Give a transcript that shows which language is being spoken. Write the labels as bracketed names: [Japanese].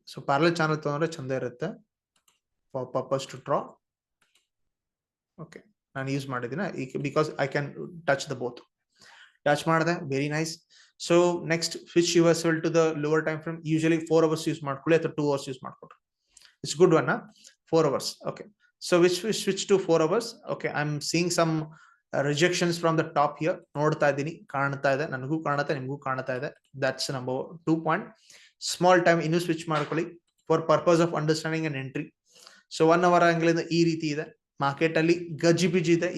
[Kannada] So parallel channel ತಗೊಂಡ್ರೆ ಚಂದ ಇರುತ್ತೆ [English] For purpose to draw. Okay, [Kannada] ನಾನು ಯೂಸ್ ಮಾಡಿದ್ದೀನಿ [English] Because I can touch the both. [Kannada] Touch ಮಾಡಿದೆ, [English] Very nice. So next switch reversal to the lower time frame. [Kannada] Usually 4 hours use ಮಾಡ್ಕೊಳ್ಳಿ ಅಥವಾ 2 hours use ಮಾಡ್ಕೊಡ್ರಿ. [English] It's good one 4 hours. Okay, so switch to 4 hours. Okay, I am seeing some rejections from the top here. [Kannada] ನೋಡ್ತಾ ಇದ್ದೀನಿ, ಕಾಣ್ತಾ ಇದೆ, ನನಗೂ ಕಾಣುತ್ತೆ, ನಿಮಗೂ ಕಾಣ್ತಾ ಇದೆ. [English] That's number 2 point. Small time ಇನ್ನೂ [Kannada] ಸ್ವಿಚ್ ಮಾಡ್ಕೊಳ್ಳಿ [English] For purpose of understanding and entry. [Kannada] So 1 hour angle ಈ ರೀತಿ ಇದೆ. ಮಾರ್ಕೆಟ್ ಅಲ್ಲಿ ಗಜ್ಜಿ ಬಿಜಿ ಇದೆ.